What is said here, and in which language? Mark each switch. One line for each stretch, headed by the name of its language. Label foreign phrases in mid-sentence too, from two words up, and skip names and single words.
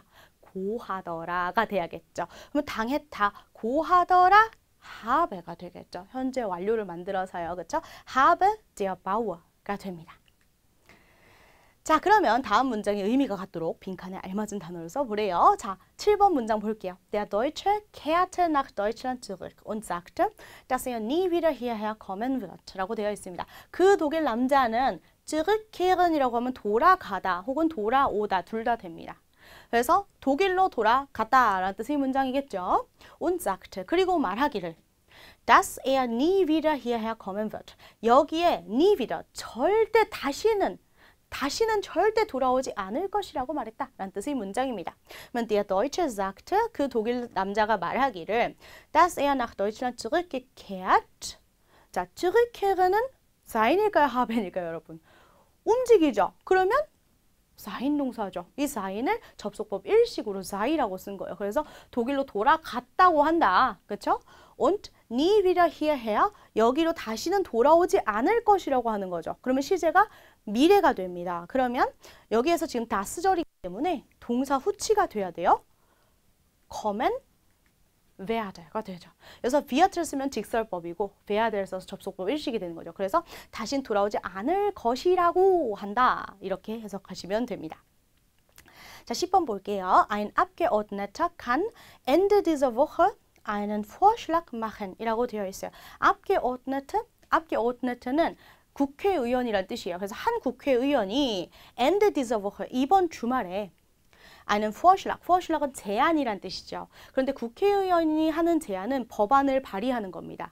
Korean: 고하더라가 돼야겠죠. 그러면 당했다, 고하더라, habe가 되겠죠. 현재 완료를 만들어서요. 그렇죠?
German: habe der Bauer가 됩니다.
Korean: 자, 그러면 다음 문장의 의미가 같도록 빈칸에 알맞은 단어를 써보래요. 자, 7번 문장 볼게요.
German: Der Deutsche kehrte nach Deutschland zurück und sagte, dass er nie wieder hierher kommen wird.
Korean: 라고 되어 있습니다. 그 독일 남자는 zurückkehren이라고 하면 돌아가다 혹은 돌아오다 둘 다 됩니다. 그래서 독일로 돌아갔다 라는 뜻의 문장이겠죠.
German: Und sagte,
Korean: 그리고 말하기를
German: dass er nie wieder hierher kommen wird.
Korean: 여기에
German: nie wieder,
Korean: 절대 다시는 절대 돌아오지 않을 것이라고 말했다 라는 뜻의 문장입니다.
German: 그러면 der Deutsche sagte,
Korean: 그 독일 남자가 말하기를
German: dass er nach Deutschland zurückgekehrt.
Korean: 자, zurückkehr는 사인일까요? 하벤일까요, 여러분? 움직이죠. 그러면 사인 동사죠. 이 사인을 접속법 일식으로 사이라고 쓴 거예요. 그래서 독일로 돌아갔다고 한다. 그렇죠?
German: Und nie wieder hierher,
Korean: 여기로 다시는 돌아오지 않을 것이라고 하는 거죠. 그러면 시제가 미래가 됩니다. 그러면 여기에서 지금 다스절이기 때문에 동사 후치가 돼야 돼요.
German: kommen werde가 되죠.
Korean: 그래서 werde를 쓰면 직설법이고 werde를 써서 접속법 일식이 되는 거죠. 그래서 다신 돌아오지 않을 것이라고 한다. 이렇게 해석하시면 됩니다. 자, 10번 볼게요.
German: Ein Abgeordneter kann Ende dieser Woche einen Vorschlag machen 이라고 되어 있어요.
Korean: Abgeordnete는 국회의원이란 뜻이에요. 그래서 한 국회의원이
German: Ende dieser Woche,
Korean: 이번 주말에
German: einen Vorschlag
Korean: 은 제안이란 뜻이죠. 그런데 국회의원이 하는 제안은 법안을 발의하는 겁니다.